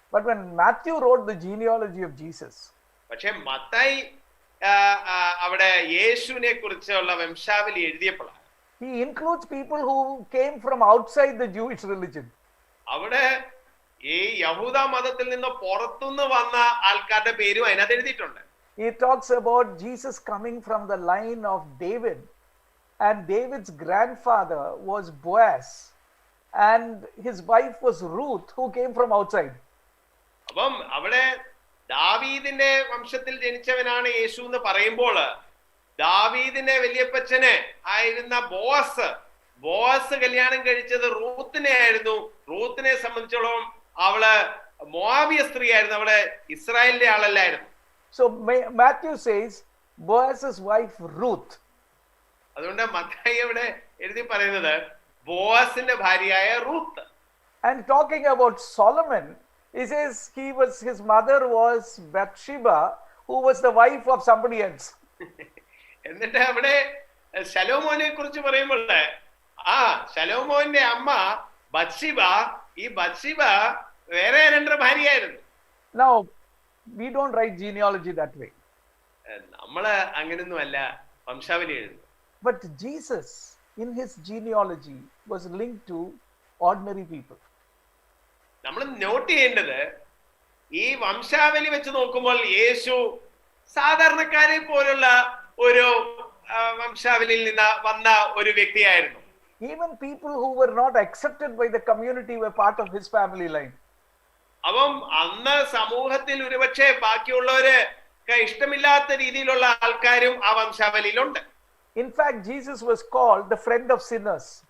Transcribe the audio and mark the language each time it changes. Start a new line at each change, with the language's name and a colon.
English: But when Matthew wrote the genealogy of Jesus,
Malayalam: പക്ഷെ മത്തായി അവിടെ യേശുവിനെ കുറിച്ചുള്ള വംശാവലി എഴുതിയപ്പോഴാണ്
English: he includes people who came from outside the Jewish religion.
Malayalam: അവിടെ ഈ യഹൂദ മതത്തിൽ നിന്ന് പുറത്തുനിന്ന് വന്ന ആൾക്കാരുടെ പേരും അതിനകത്ത് എഴുതിയിട്ടുണ്ട്.
English: He talks about Jesus coming from the line of David, and David's grandfather was Boaz, and his wife was Ruth, who came from outside.
Malayalam: അപ്പം അവിടെ ദാവീദിന്റെ വംശത്തിൽ ജനിച്ചവനാണ് യേശു എന്ന് പറയുമ്പോൾ ദാവീദിന്റെ വലിയപ്പച്ചന് ആയിരുന്ന ബോഅസ് കല്യാണം കഴിച്ചത് റൂത്തിനെ ആയിരുന്നു. റൂത്തിനെ സംബന്ധിച്ചോളം അവള് മോവാബിയ സ്ത്രീ ആയിരുന്നു, അവള് ഇസ്രായേലിന്റെ ആളല്ലായിരുന്നു.
English: So Matthew says Boaz's wife Ruth.
Malayalam: അതുകൊണ്ട് മത്തായി അവിടെ എഴുതി പറയുന്നത് ബോഅസിന്റെ ഭാര്യയായ Ruth.
English: And talking about Solomon, he says his mother was Bathsheba, who was the wife of somebody else.
Malayalam: എന്നിട്ട് അവിടെ ശലോമോനെ കുറിച്ച് പറയുമ്പോൾ ശലോമോന്റെ അമ്മ ബത്ശിബ, ഈ ബത്ശിബ വേറെ 2 ഭാര്യയായിരുന്നു.
English: Now we don't write genealogy that way.
Malayalam: നമ്മള് അങ്ങനൊന്നും അല്ല വംശാവലി എഴുതുന്നത്.
English: But Jesus in his genealogy was linked to ordinary people.
Malayalam: നമ്മൾ നോട്ട് ചെയ്യേണ്ടത് ഈ വംശാവലി വെച്ച് നോക്കുമ്പോൾ യേശു സാധാരണക്കാരെ പോലുള്ള ഒരു വംശാവലിയിൽ നിന്ന് വന്ന ഒരു വ്യക്തിയായിരുന്നു.
English: Even people who were not accepted by the community were part of his family line.
Malayalam: അപ്പം അന്ന് സമൂഹത്തിൽ ഒരുപക്ഷെ ബാക്കിയുള്ളവര് ഇഷ്ടമില്ലാത്ത രീതിയിലുള്ള ആൾക്കാരും ആ വംശാവലിയിലുണ്ട്.
English: In fact, Jesus was called the friend of sinners.